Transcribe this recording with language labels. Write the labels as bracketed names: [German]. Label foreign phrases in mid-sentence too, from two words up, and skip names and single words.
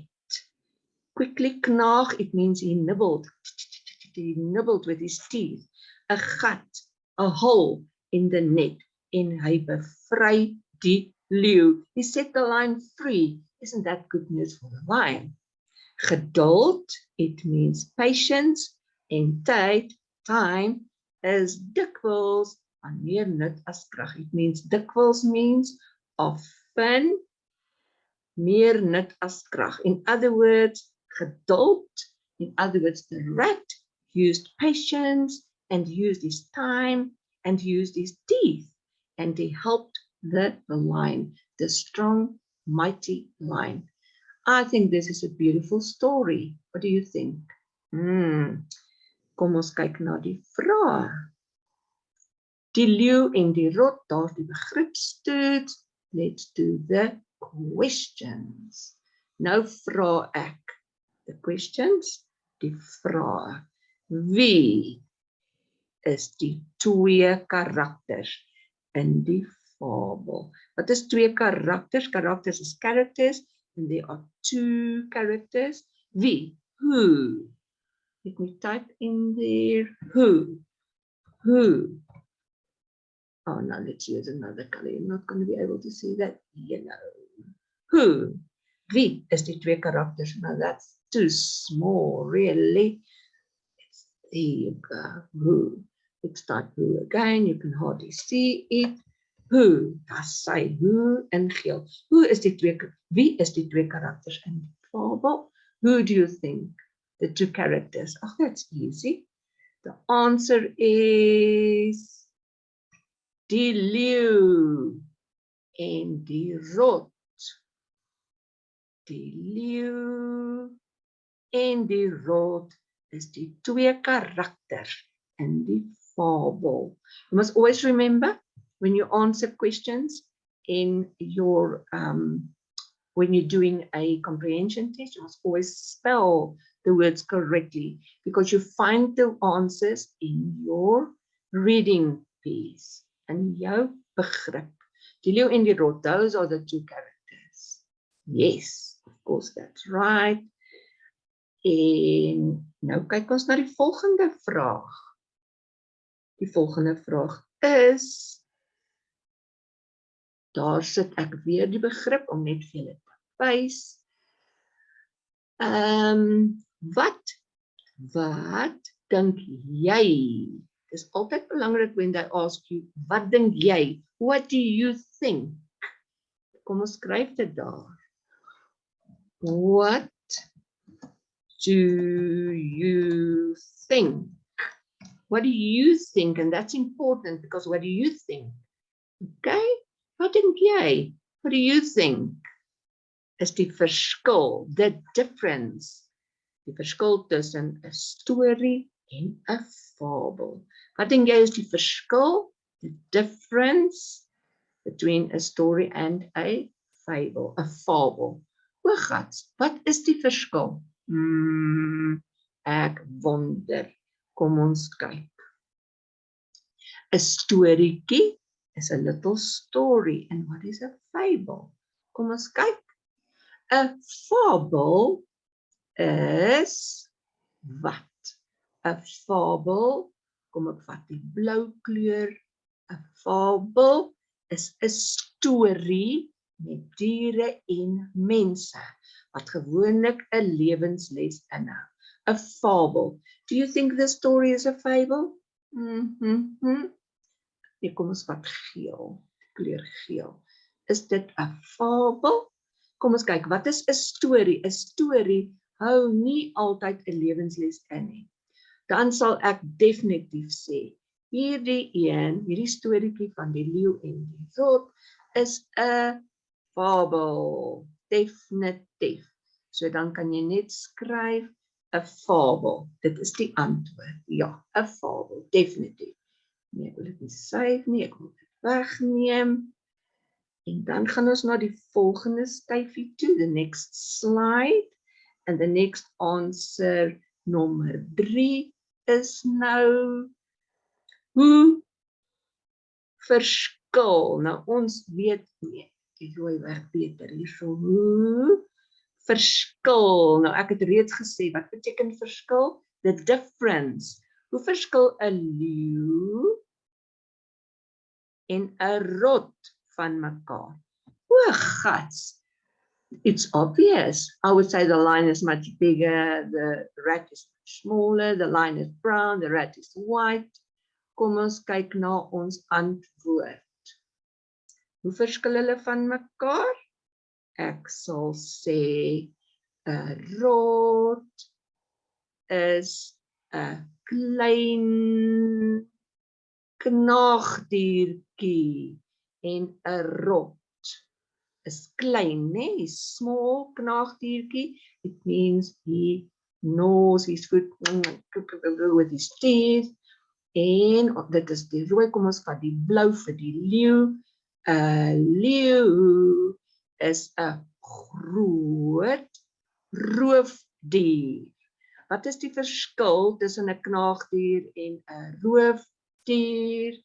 [English] Quickly knaag, it means he nibbled with his teeth, [Afrikaans] 'n gat, 'n [English] hole in the net, [Afrikaans] en hy bevry die leeu. [English] He set the lion free. Isn't that good news for the lion? Geduld, it means patience, [Afrikaans] en tyd, time, is dikwels van meer nut as krag. [English] It means dikwels means often, [Afrikaans] meer nut as krag. [English] In other words, geduld, in other words, the rat used patience and used his time and used his teeth, and he helped the lion, the strong, mighty lion. I think this is a beautiful story. What do you think? [Afrikaans] Kom ons kyk na die vrae. Die leeu en die rot, daar die begripstoets. [English] Let's do the questions. [Afrikaans] Nou vra ek [English] the questions, [Afrikaans] die vrae. Wie is die twee karakters in die fabel? Wat is twee karakters? Karakters is [English] characters, and there are two characters. [Afrikaans] Wie? [English] Who? Let me type in there. Who? Who? Oh, now let's use another color. You're not going to be able to see that. Yellow. Who? [Afrikaans] Wie is die twee karakters? [English] Now that's too small, really. There you go. Who? Let's type who again. You can hardly see it. Who? That's say who in geel. [Afrikaans] Who is die twee? Wie is die twee karakters in die fabel? [English] Who do you think? The two characters. Oh, that's easy. The answer is [Afrikaans] die leeu en die rot. die leeu en die rot is die twee karakters in die fabel. [English] You must always remember when you answer questions in your when you're doing a comprehension test, you must always spell the words correctly because you find the answers in your reading piece and [Afrikaans] jou begrip. Die leeu en die rot, [English] those are the two characters. Yes, of course, that's right. [Afrikaans] En nou kyk ons na die volgende vraag. Die volgende vraag is, daar sit ek weer die begrip om net vir julle te wys. Wat dink jy? Dit is altyd belangrik [English] when they ask you, [Afrikaans] wat dink jy? [English] What do you think? [Afrikaans] Kom ons skryf dit daar. [English] What do you think? What do you think? And that's important because what do you think? [Afrikaans] Okay? Wat dink jy? [English] What do you think? [Afrikaans] Is die verskil, [English] the difference, [Afrikaans] die verskil tussen 'n storie en 'n fabel. Wat dink jy is die verskil, [English] the difference between a story and a fable, a fable? [Afrikaans] O gats, wat is die verskil? Ek wonder. Kom ons kyk. 'n Storieetjie [English] is a little story. And what is a fable? [Afrikaans] Kom ons kyk. 'n Fabel is wat? 'n Fabel, kom ek vat die blou kleur. 'n Fabel is 'n storie met diere en mense wat gewoonlik 'n lewensles inhou. 'n Fabel. [English] Do you think the story is a fable? [Afrikaans] Nee, kom ons vat geel, kleur geel. Is dit 'n fabel? Kom ons kyk, wat is 'n storie? 'n Storie hou nie altyd 'n lewensles in nie. Dan sal ek definitief sê, hierdie storieetjie van die leeu en die rot is 'n fabel. Definitief. So dan kan jy net skryf 'n fabel. Dit is die antwoord. Ja, 'n fabel, definitief. Nee, ek wil dit nie save nie, ek wil dit wegneem. En dan gaan ons na die volgende styfie toe, [English] the next slide. And the next answer, [Afrikaans] nommer 3, is nou, hoe verskil? Nou ons weet, nee, ek gooi weg beter hierso, hoe verskil? Nou ek het reeds gesê, wat beteken verskil? The difference. Hoe verskil 'n leeu en 'n rot van mekaar? O gats, [English] it's obvious. I would say the lion is much bigger, the rat is much smaller, the lion is brown, the rat is white. [Afrikaans] Kom ons kyk na ons antwoord. Hoe verskil hulle van mekaar? Ek sal sê 'n rot is 'n klein knaagdiertjie en 'n rot is klein, né? Small knaagdiertjie. [English] It means he gnaws his foot with his teeth. [Afrikaans] En dit is die rooi, kom ons vat die blou vir die leeu. 'n Leeu is 'n groot roofdier. Wat is die verskil tussen 'n knaagdier en 'n roofdier?